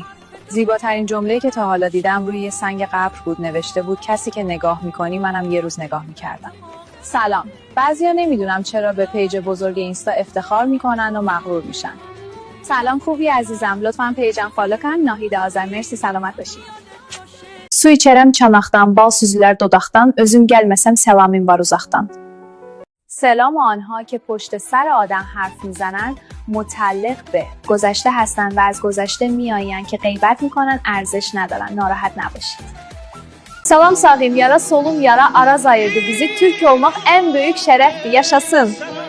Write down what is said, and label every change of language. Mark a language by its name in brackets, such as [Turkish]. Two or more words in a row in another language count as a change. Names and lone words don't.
[Persian] زیباترین جمله‌ای که تا حالا دیدم روی یه سنگ قبر بود. نوشته بود کسی که نگاه میکنی منم یه روز نگاه میکردم. سلام. بعضیا نمیدونم چرا به پیج بزرگ اینستا افتخار میکنن و مغرور میشن. سلام خوبی عزیزم. لطفاً پیجم فالو کن. ناهید آذر. مرسی. سلامت باشی. [Azerbaijani] Su içərəm çanaqdan, bal süzülər dodaqdan, özüm gəlməsəm səlamim var uzaqdan. [Persian] سلام آنها که پشت سر آدم حرف میزنن متعلق به گذشته هستن و از گذشته میآیند که غیبت میکنن، ارزش ندارن. ناراحت نباشید. [Azerbaijani] Salam sağım yara, solum yara, araz ayırdı bizi. Türk olmaq en büyük şərəfdir. Yaşasın.